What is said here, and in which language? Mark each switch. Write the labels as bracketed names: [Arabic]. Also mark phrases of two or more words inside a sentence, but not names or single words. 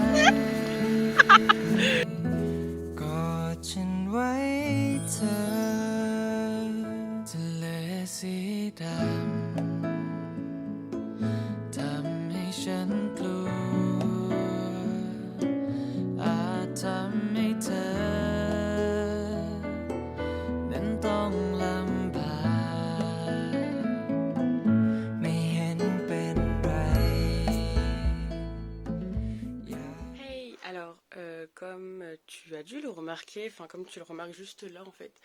[Thai] กอดฉันไว้เธอทะเลสีดำทำให้ฉันกลัวอาจทำให้เธอนั้นต้องลำบากไม่เห็นเป็นไร [French] Hey, alors, comme tu as dû le remarquer, enfin comme tu le remarques juste là en fait, à mon fond, je viens de rentrer chez moi, donc je suis rentrée chez moi à minuit 30.